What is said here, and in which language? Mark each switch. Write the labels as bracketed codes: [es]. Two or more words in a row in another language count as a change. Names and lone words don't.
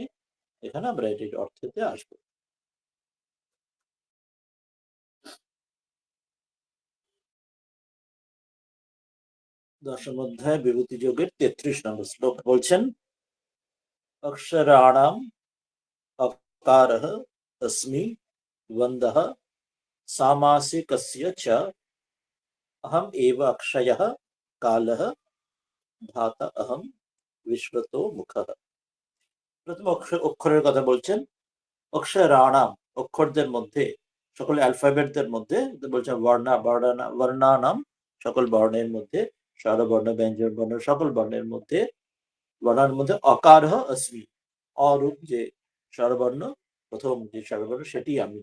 [bn] এখানে আমরা এটির অর্থেতে আসবো। দশম অধ্যায় বিভূতি যোগের 33 নম্বর শ্লোক বলছেন [sa] অক্ষরাণাম অকারঃ अस्मि द्वन्द्वः सामासिकस्य च अहम एव अक्षयः कालः धाता अहम विश्वतो मुखः। [bn] প্রথম অক্ষরের কথা বলছেন অক্ষরাণাম, অক্ষরদের মধ্যে, সকল অ্যালফাবেটদের মধ্যে, বলছেন বর্ণানাম, সকল বর্ণের মধ্যে, স্বরবর্ণ ব্যঞ্জন বর্ণ সকল বর্ণের মধ্যে, বর্ণের মধ্যে [sa] অকারঃ अस्मि, [bn] অরূপ যে স্বরবর্ণ, প্রথম যে স্বরবর্ণ সেটি আমি।